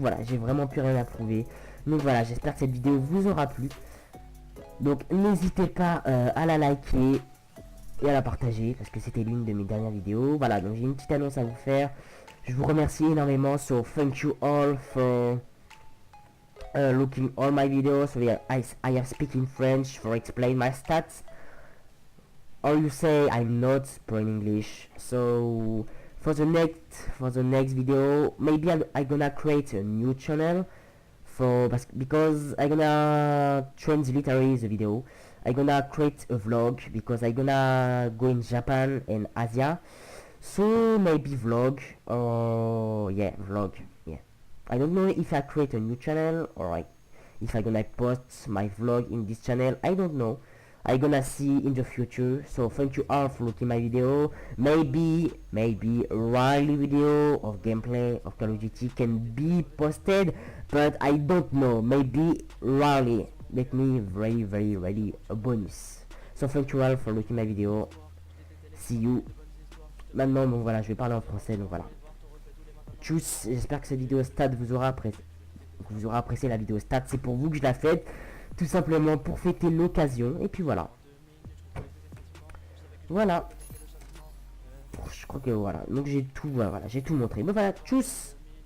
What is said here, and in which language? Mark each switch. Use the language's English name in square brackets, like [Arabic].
[French] Voilà, j'ai vraiment plus rien à prouver. Donc voilà, j'espère que cette vidéo vous aura plu. Donc n'hésitez pas à la liker et à la partager parce que c'était l'une de mes dernières vidéos. Voilà, donc j'ai une petite annonce à vous faire. Je vous remercie énormément. [English] So thank you all for looking all my videos. So yeah, I have speaking French for explain my stats. Or you say I'm not in English. So for the next video, maybe I'm gonna create a new channel. Because I gonna translate the video. I gonna create a vlog because I gonna go in Japan and Asia. So maybe vlog or yeah, vlog. Yeah. I don't know if I create a new channel or if I gonna post my vlog in this channel. I don't know. I gonna see in the future. So thank you all for looking my video. Maybe a Riley video of gameplay of Call of Duty can be posted, but I don't know. Maybe Riley make me very a bonus. So thank you all for looking my video. See you. [French] Maintenant donc voilà, je vais parler en français donc voilà. Tchuss, j'espère que cette vidéo stade vous aura apprécié la vidéo stade. C'est pour vous que je la fais. Tout simplement pour fêter l'occasion. Et puis voilà. Voilà. Je crois que voilà. Donc j'ai tout, voilà, j'ai tout montré. Mais voilà, tchuss.